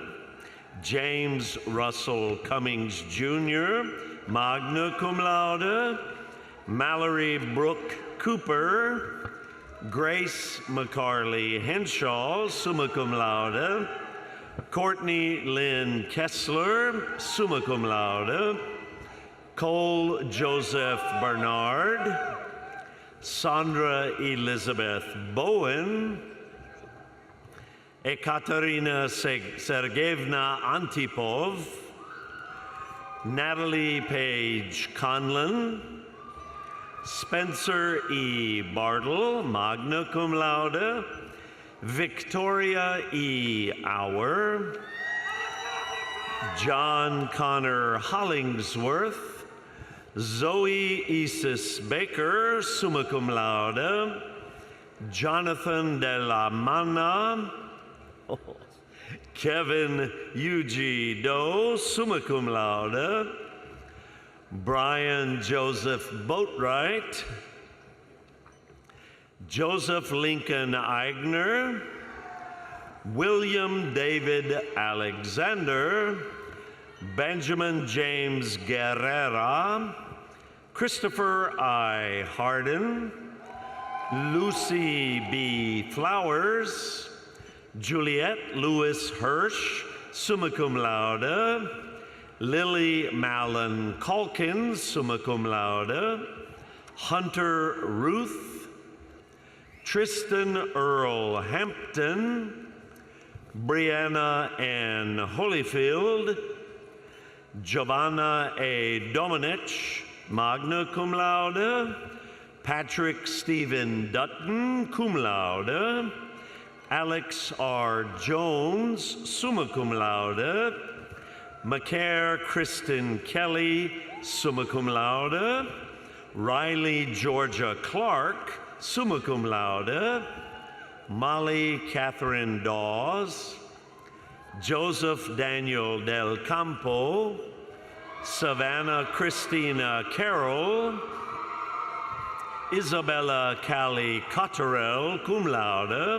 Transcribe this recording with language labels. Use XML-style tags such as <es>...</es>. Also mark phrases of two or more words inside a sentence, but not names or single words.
<en>James Russell Cummings Jr.,</en> <la>magna cum laude.</la> <en>Mallory Brooke Cooper. Grace McCarley Henshaw,</en> <la>summa cum laude.</la> <en>Courtney Lynn Kessler,</en> <la>summa cum laude.</la> <en>Cole Joseph Bernard. Sandra Elizabeth Bowen. Ekaterina Sergeyevna Antipov. Natalie Page Conlon. Spencer E. Bartle,</en> <la>magna cum laude.</la> <en>Victoria E. Auer. John Connor Hollingsworth. Zoe Isis Baker,</en> <la>summa cum laude.</la> <en>Jonathan de la Manna. Kevin Yuji Doe,</en> <la>summa cum laude.</la> <en>Brian Joseph Boatwright. Joseph Lincoln Eigner. William David Alexander. Benjamin James Guerrera. Christopher I. Hardin. Lucy B. Flowers. Juliette Lewis Hirsch,</en> <la>summa cum laude.</la> <en>Lily Mallon Calkins,</en> <la>summa cum laude.</la> <en>Hunter Ruth. Tristan Earl Hampton. Brianna Ann Holyfield. Giovanna A. Domenech,</en> <la>magna cum laude.</la> <en>Patrick Stephen Dutton,</en> <la>cum laude.</la> <en>Alex R. Jones,</en> <la>summa cum laude.</la> <en>Macaire Kristen Kelly,</en> <la>summa cum laude.</la> <en>Riley Georgia Clark,</en> <la>summa cum laude.</la> <en>Molly Catherine Dawes, Joseph Daniel Del Campo, Savannah Christina Carroll, Isabella Callie Cotterell,</en> <la>cum laude.</la>